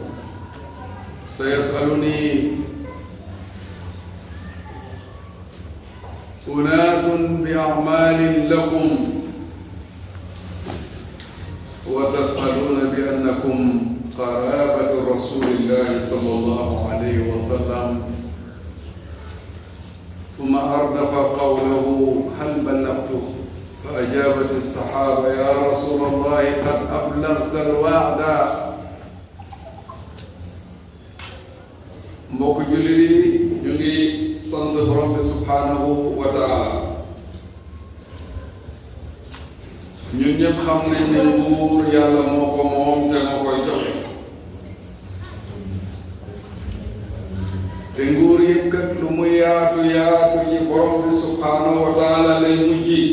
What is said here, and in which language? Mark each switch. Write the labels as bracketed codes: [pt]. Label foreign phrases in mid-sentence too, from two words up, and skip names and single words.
[ar] سيسألني أناس بأعمال لكم وتسألون بأنكم قرابة رسول الله صلى الله عليه وسلم. ثم أردف قوله: هل بلغت؟ فأجابت الصحابة: يا رسول الله قد أبلغت الوعد. [wo] mbokk jullit yi ñu ngi sant borom bi [ar] سبحانه و تعالى. [wo] ñun ñëpp xam nañ ne nguur yàlla moo ko moom te moo koy joxe, te nguur yëpp kat lu mu yaatu yaatu ci borom bi [ar] سبحانه و تعالى [wo] lay mujj.